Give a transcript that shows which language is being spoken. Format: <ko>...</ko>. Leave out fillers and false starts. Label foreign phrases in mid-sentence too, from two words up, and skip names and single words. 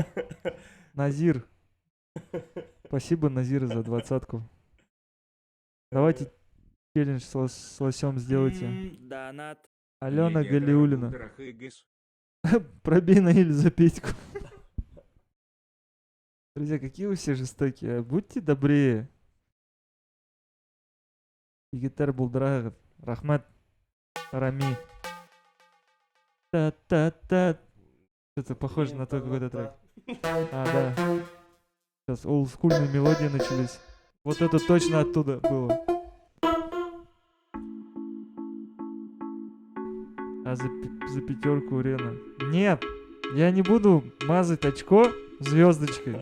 <ru>Назир. Спасибо, Назир, за 20-ку. Давайте челлендж с лосем сделайте. Донат. Алена Егера Галиулина. Удрахыгис. Пробей Наиль за Петьку. Друзья, какие вы все жестокие. Будьте добрее. Игитар Булдрагов. Рахмат. Рами. Та-та-та. Это похоже на тот какой-то трек. А, да. Сейчас олдскульные мелодии начались. Вот это точно оттуда было. А за 5 Рена. Нет, я не буду мазать очко звездочкой.</ru>